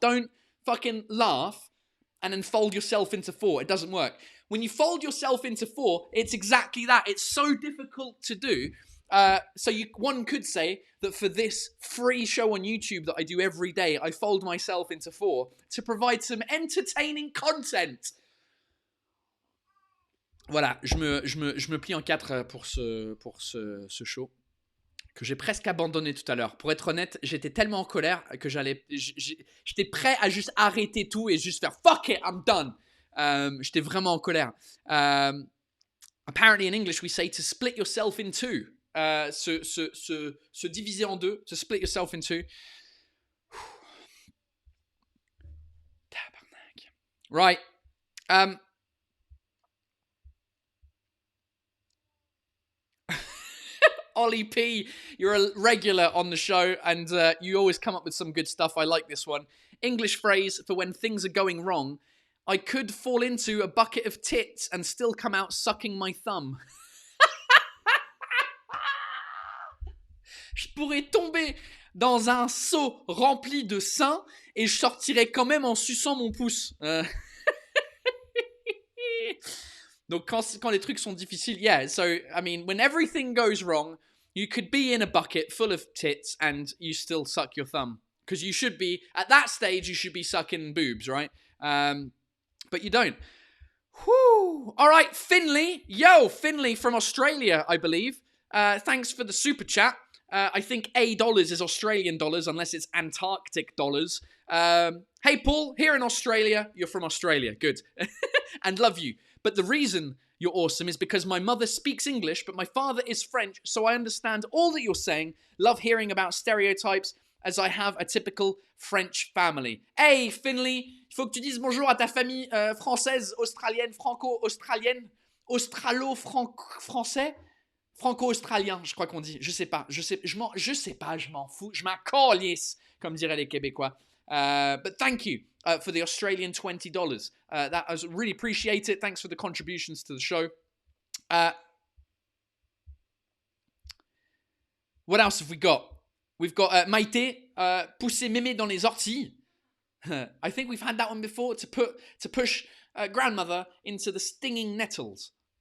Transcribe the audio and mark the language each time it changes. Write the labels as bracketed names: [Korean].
[English] Don't fucking laugh and then fold yourself into four. It doesn't work. When you fold yourself into four, it's exactly that. It's so difficult to do. So one could say that for this free show on YouTube that I do every day, I fold myself into four to provide some entertaining content. [French] Voilà, je me plie en quatre pour ce show que j'ai presque abandonné tout à l'heure. Pour être honnête, j'étais tellement en colère que j'étais prêt à juste arrêter tout et juste faire [English] fuck it, I'm done. [French] J'étais vraiment en colère. [English] Apparently in English we say to split yourself in two. [French] Se diviser en deux, [English] to split yourself in two. Tabarnak. Right. Ollie P, you're a regular on the show and you always come up with some good stuff. I like this one. English phrase for when things are going wrong. I could fall into a bucket of tits and still come out sucking my thumb. [French] Je pourrais tomber dans un seau rempli de seins et je sortirais quand même en suçant mon pouce. Donc quand les trucs sont difficiles, [English] yeah, so, I mean, when everything goes wrong, you could be in a bucket full of tits and you still suck your thumb. Because you should be, at that stage, you should be sucking boobs, right? But you don't. Whew. All right, Finley. Yo, Finley from Australia, I believe. Thanks for the super chat. I think $A is Australian dollars, unless it's Antarctic dollars. Hey, Paul, here in Australia. You're from Australia. Good. And love you. But the reason you're awesome is because my mother speaks English, but my father is French, so I understand all that you're saying. Love hearing about stereotypes as I have a typical French family. [French] Hey, Finley, il faut que tu dises bonjour à ta famille française, australienne, franco-australienne, australo-français, franco-australien, je crois qu'on dit. Je sais pas, je m'en fous, je m'en calisse, comme diraient les Québécois. [English] But thank you for the Australian $20. That I really appreciate it. Thanks for the contributions to the show. What else have we got? We've got [French] Maïté, pousser mémé dans les orties. [English] I think we've had that one before, to push grandmother into the stinging nettles.